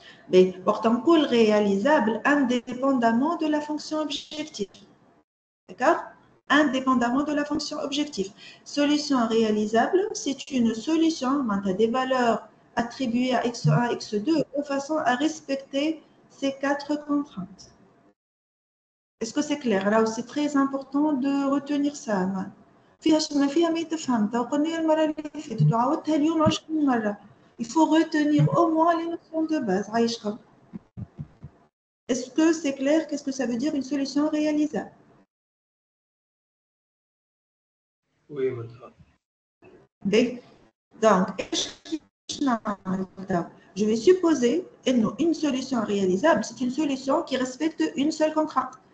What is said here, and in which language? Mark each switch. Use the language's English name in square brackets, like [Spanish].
[French] Mais pourtant, cool réalisable indépendamment de la fonction objective. D'accord? Indépendamment de la fonction objective. Solution réalisable, c'est une solution, on a des valeurs attribuées à x1, x2 de façon à respecter ces quatre contraintes. Est-ce que c'est clair? Alors, c'est très important de retenir ça. [Arabic] فيها ما فهمتها وقلنا المرة اللي فاتت وعاودتها اليوم 20 مرة. [French] Il faut retenir au moins les notions de base. Aïcha. Est-ce que c'est clair? Qu'est-ce que ça veut dire une solution réalisable? Oui, madame. Bien. Donc, je vais supposer une solution réalisable, c'est une solution qui respecte une seule contrainte.